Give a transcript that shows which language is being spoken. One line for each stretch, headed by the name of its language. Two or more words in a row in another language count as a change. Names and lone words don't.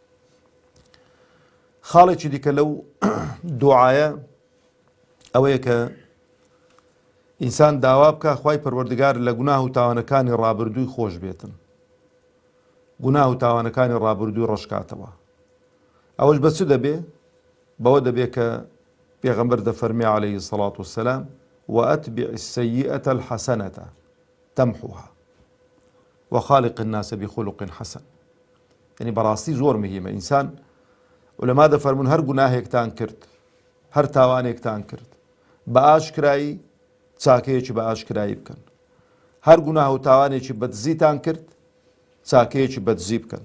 Central Kurdish: خاڵێکی دیکە لەو دوعایە ئەوەیە کە ئینسان داوا بکە خوای پەروەردگار لە گوناه و تاوانەکانی ڕابردووی خۆش بێتن، گوناه و تاوانەکانی ڕابردووی ڕەشکاتەوە. ئەوەش بە چ دەبێ؟ بەوە دەبێ کە پێغەمبەر دەفەرمێ
Arabic: عەلەیهی سەڵات وسەلام وأتبع السيئة الحسنة تمحوها وخالق الناس بخلق حسن.
Central Kurdish: یعنی بەڕاستی زۆر مهمە. ئینسان ولەما دەفەرمون هەر گوناهێکتان کرد، هەر تاوانێکتان کرد، بە ئاشکرایی چاکەیەکی بە ئاشکرایی بکەن. هەر گوناه و تاوانێکی بەدزیتان کرد، چاکەیەکی بەدزی بکەن.